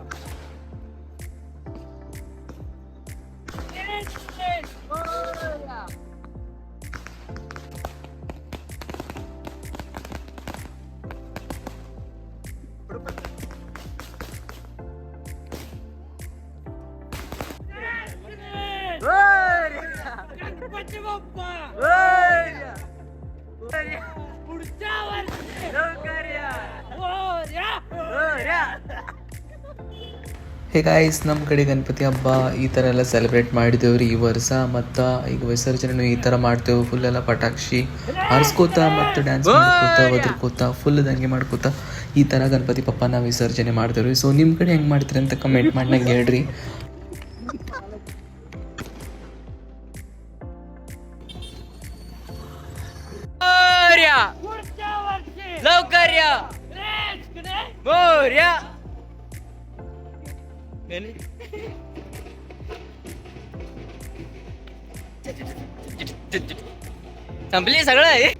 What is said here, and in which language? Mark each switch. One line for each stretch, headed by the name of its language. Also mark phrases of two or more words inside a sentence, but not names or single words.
Marathi: मोरया गणपती बाप्पा पुढच्या वर्षी लवकर या.
English: hey guys,
Kannada: ನಮ್ಮ ಕಡೆ ಗಣಪತಿ ಹಬ್ಬ ಈ ಥರ ಎಲ್ಲ ಸೆಲೆಬ್ರೇಟ್ ಮಾಡಿದ್ದೇವೆ ರೀ ಈ ವರ್ಷ. ಮತ್ತು ಈಗ ವಿಸರ್ಜನೆ ಈ ಥರ ಮಾಡ್ತೇವೆ. ಫುಲ್ ಎಲ್ಲ ಪಟಾಕ್ಷಿ ಹಾರಿಸ್ಕೋತ ಮತ್ತು ಡ್ಯಾನ್ಸ್ ಮಾಡ್ಕೋತ ಒದ್ರಕೋತ ಫುಲ್ ದಂಗೆ ಮಾಡ್ಕೋತ ಈ ಥರ ಗಣಪತಿ ಪಪ್ಪನ ವಿಸರ್ಜನೆ ಮಾಡ್ತೇವೆ ರೀ. ಸೊ ನಿಮ್ಮ ಕಡೆ ಹೆಂಗೆ ಮಾಡ್ತೀರಿ ಅಂತ ಕಮೆಂಟ್ ಮಾಡಿ ನಂಗೆ ಹೇಳ್ರಿ.
Marathi: लवकर या. मोरया संपली सगळं.